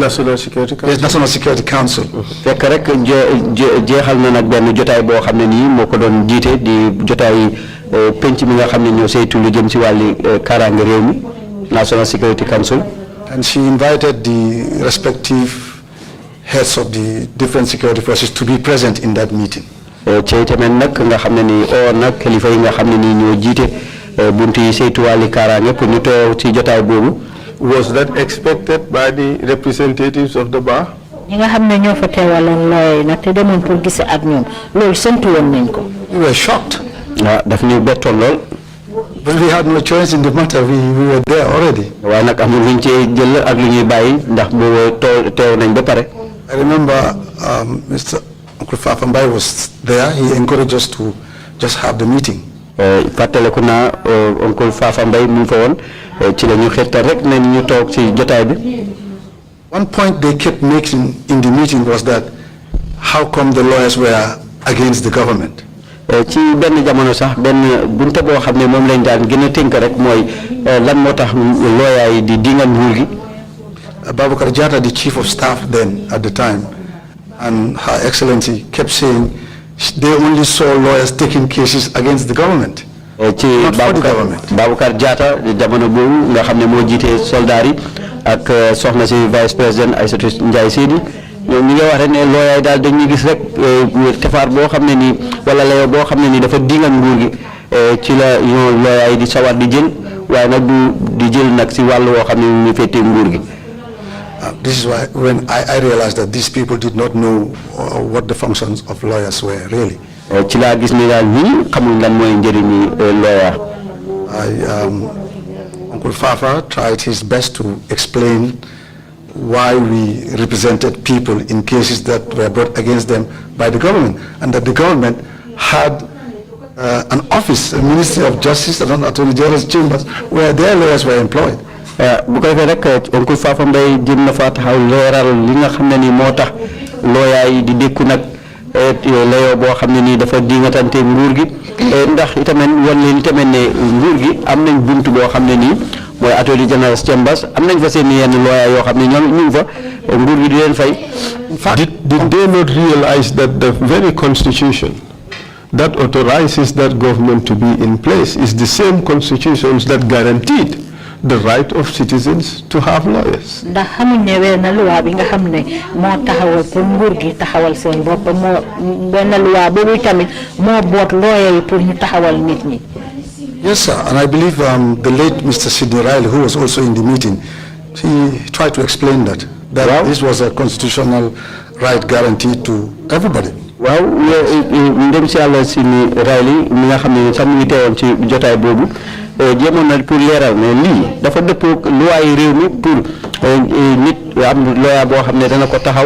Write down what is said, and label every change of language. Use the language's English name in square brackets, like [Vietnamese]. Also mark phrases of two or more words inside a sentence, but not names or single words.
[English] National Security Council. Yes, National Security Council. [Wolof] fekk rek jeexal na nag benn jotaay boo xam ne nii moo ko doon jiite di jotaay penc mi nga xam ne ñoo saytu lu jëm ci wàlli kaaraange réew mi National Security Council. [English] And she invited the respective heads of the different security forces to be present in that meeting. [Wolof] ci tamit nag nga xam ne nii oo nag kilifa yi nga xam ne nii ñoo jiite buntu yi saytu wàlli kaaraange pour ñu teew ci jotaay boobu. [English] Was that expected by the representatives of the bar? [Wolof] ñi nga xam ne ñoo fa teewaloon looy nag te demoon pour gise ak ñoom loolu séntu woon nañ ko. [English] We were shocked. [Wolof] daf ñu bettoon lool. [English] But we had no choice in the matter. We were there already. [Wolof] waaye nag amul luñ ci jël ak lu ñuy bàyyi ndax boobu teew nañ ba pare. [English] I remember Mr. Uncle Fafambai was there. He encouraged us to just have the meeting. [Wolof] fàttaliku naa Uncle Fafambai mu fa woon ci la ñu xettal rek ne ñu toog ci jotaay bi. [English] One point they kept making in the meeting was that how come the lawyers were against the government? [Wolof] ci benn jamono sax benn bunte boo xam ne moom lañ daan gën a tënk rek mooy lan moo tax lawyer yi di dinga nguur gi. [English] Baboucarr Jatta, the chief of staff then at the time, and Her Excellency kept saying they only saw lawyers taking cases against the government. [Wolof] ci Baboucarr Jatta jamono boobu nga xam ne moo jiite soldat yi ak soxna si [French] vice président [Wolof] Aïssatou Ndiaye Seydi ñoom ñi nga wax rek ne lawyer yi daal dañuy gis rek tefaar boo xam ne nii wala layo boo xam ne nii dafa dingal nguur gi ci la ñoo lawyer yi di sawar di jël waaye nag di jël nag si wàllu woo xam ne ñu féetee nguur gi. [English] This is why when I realized that these people did not know what the functions of lawyers were really. [Wolof] ci laa gis ne daal ñii xamuñ lan mooy njëriñi lawyer. [English] Uncle Fafa tried his best to explain why we represented people in cases that were brought against them by the government, and that the government had an office, a Ministry of Justice and Attorney General's chambers where their lawyers were employed. [Wolof] bu ko defee rek Uncle Fafa Mbay jëm na fa taxaw leeral li nga xam ne nii moo tax lawyer yi di dékku nag layoo boo xam ne nii dafa dingatante nguur gi ndax itamit wan leen itamit ne nguur gi am nañ buntu boo xam ne nii mooy Attorney General's chambers am nañ fa seen yenn lawyer yoo xam ne ñoom ñu ngi fa nguur gi di leen fay. [English] Did they not realize that the very constitution that authorizes that government to be in place is the same constitutions that guaranteed the right of citizens to have lawyers? [Wolof] ndax xamuñ ne wenn loi bi nga xam ne moo taxawal pour nguur gi taxawal seen bopp moo wenn loi boobu tamit moo boot lawyer yi pour ñu taxawal nit ñi. [English] Yes, sir, and I believe the late Mr. Sidney Riley, who was also in the meeting, he tried to explain that this was a constitutional right guaranteed to everybody. [Wolof] waaw ndem si Yàlla Sidney Riley mi nga xam ne sax mu ngi teewoon ci jotaay boobu jéemoon na pour leeral ne lii dafa dëppoo loi yi réew mi pour nit am lawyer boo xam ne dana ko taxawa.